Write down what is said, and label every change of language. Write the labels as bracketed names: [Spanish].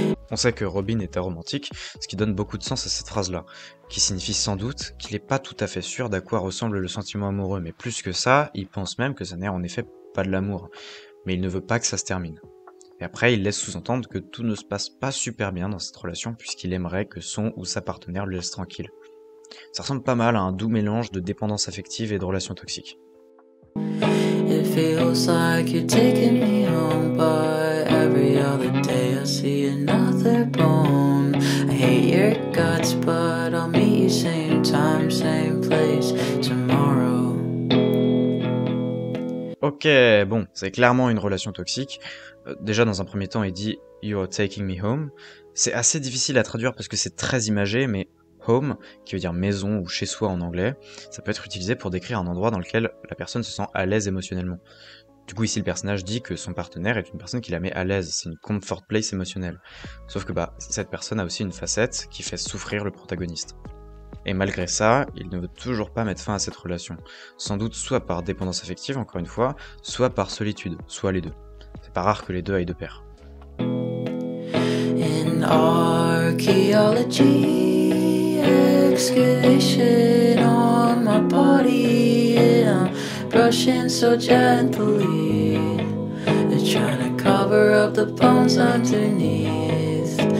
[French] On sait que Robin est aromantique, ce qui donne beaucoup de sens à cette phrase-là, qui signifie sans doute qu'il n'est pas tout à fait sûr d'à quoi ressemble le sentiment amoureux, mais plus que ça, il pense même que ça n'est en effet pas de l'amour, mais il ne veut pas que ça se termine. Et après, il laisse sous-entendre que tout ne se passe pas super bien dans cette relation, puisqu'il aimerait que son ou sa partenaire le laisse tranquille. Ça ressemble pas mal à un doux mélange de dépendance affective et de relations toxiques. [English] It feels like you're taking me home, but every other day I see another bone. I hate your guts, but I'll meet you same time, same place tomorrow. [French] Ok, bon, c'est clairement une relation toxique. Déjà, dans un premier temps, il dit « [English] You're taking me home ». [French] C'est assez difficile à traduire parce que c'est très imagé, mais « home », qui veut dire « maison » ou « chez soi » en anglais, ça peut être utilisé pour décrire un endroit dans lequel la personne se sent à l'aise émotionnellement. Du coup, ici, le personnage dit que son partenaire est une personne qui la met à l'aise, c'est une comfort place émotionnelle. Sauf que cette personne a aussi une facette qui fait souffrir le protagoniste. Et malgré ça, il ne veut toujours pas mettre fin à cette relation. Sans doute soit par dépendance affective, encore une fois, soit par solitude, soit les deux. C'est pas rare que les deux aillent de pair. [English] In archaeology, excavation on my body, and I'm brushing so gently, trying to cover up the bones underneath.